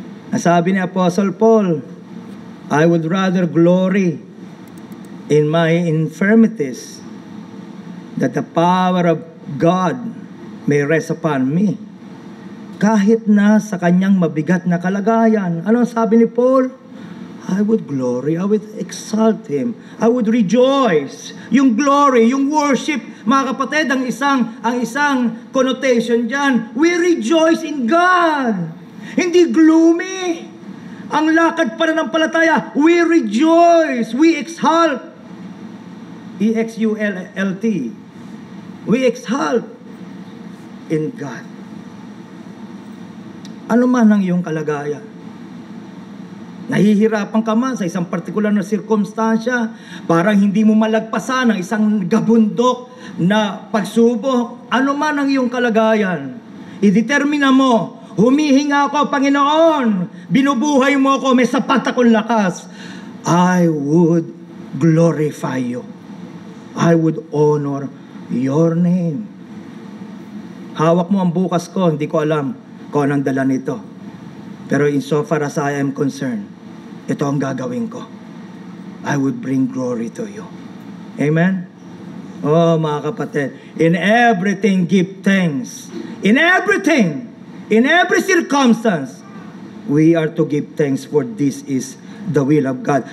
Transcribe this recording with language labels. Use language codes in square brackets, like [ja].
[tl] Nasabi ni [en] Apostle Paul, I would rather glory in my infirmities, that the power of God may rest upon me. [tl] Kahit na sa kanyang mabigat na kalagayan. Ano sabi ni Paul? [en] I would glory, I would exalt Him, I would rejoice. [tl] Yung glory, yung worship, mga kapatid, ang isang connotation dyan, [en] we rejoice in God. [tl] Hindi gloomy. Ang lakad pananampalataya, [en] we rejoice, we exalt. E-X-U-L-T. We exalt in God. [tl] Ano man ang iyong kalagayan. Nahihirapan ka man sa isang partikular na sirkumstansya, parang hindi mo malagpasan ang isang gabundok na pagsubok. Ano man ang iyong kalagayan, idetermina mo, humihinga ako, Panginoon, binubuhay mo ako, may sapat akong lakas. [en] I would glorify you. I would honor your name. [tl] Hawak mo ang bukas ko, hindi ko alam kung anong dala nito. Pero [en] insofar as I am concerned, [tl] ito ang gagawin ko. [en] I would bring glory to you. Amen? Oh, [tl] mga kapatid, [en] in everything give thanks. In everything, in every circumstance, we are to give thanks, for this is the will of God.